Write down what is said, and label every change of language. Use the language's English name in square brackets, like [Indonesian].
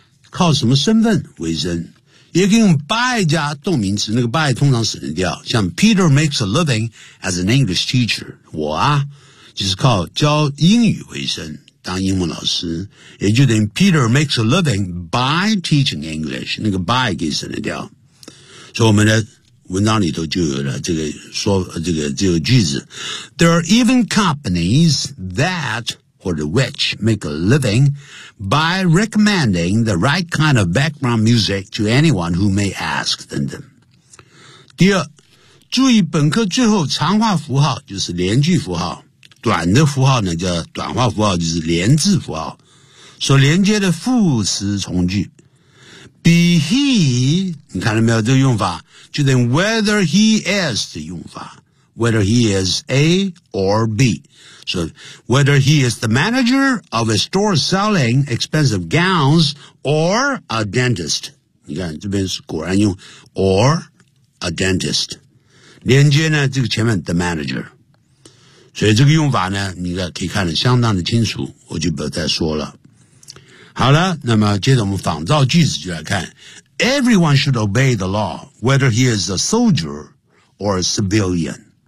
[Chinese] 靠什么身份为生，也可以用 by 加动名词，那个 by 通常省掉，像 [English] Peter makes a living as an English teacher， [Chinese] 我啊就是靠教英语为生，当英文老师，也就等于 [English] Peter makes a living by teaching English， [Chinese] 那个 by 可以省掉。所以我们的文章里头就有了这个说这个句子。 [English] There are even companies that, or the which, make a living by recommending the right kind of background music to anyone who may ask them. [Chinese] 第二，注意本课最后长话符号就是连句符号。短的符号呢叫短话符号，就是连字符号。所连接的副词从句。Be he, 你看到没有这个用法，就等于 [English] whether he is [Chinese] 的用法， [English] whether he is A or B. So, whether he is the manager of a store selling expensive gowns or a dentist. [Chinese] 你看这边是果然用 [English] or a dentist. [Chinese] 连接呢这个前面 [English] the manager. [Chinese] 所以这个用法呢你可以看得相当的清楚，我就不再说了。好了，那么接着我们仿造句子就来看。 [English] Everyone should obey the law, whether he is a soldier or a civilian.